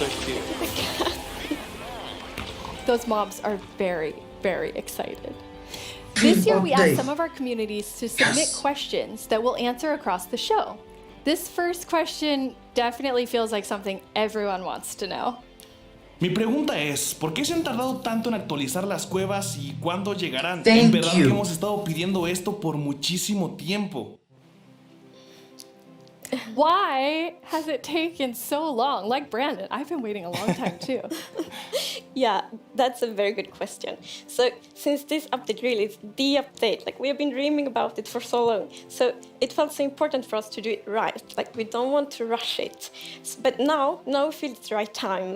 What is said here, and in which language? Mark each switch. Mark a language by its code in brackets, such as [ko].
[en] So cute. Those mobs are very, very excited. This year, we asked some of our communities to submit questions that we'll answer across the show. This first question definitely feels like something everyone wants to know. [es] Mi pregunta es, ¿por qué se han tardado tanto en actualizar las cuevas y cuándo llegarán? [en] Thank [es] En verdad [en] you. [es] que hemos estado pidiendo esto por muchísimo tiempo. [en] Why has it taken so long? Like Brandon, I've been waiting a long time too. Yeah, that's a very good question. So since this update really is the update, like we have been dreaming about it for so long, so it felt so important for us to do it right. Like we don't want to rush it. But now we feel it's the right time.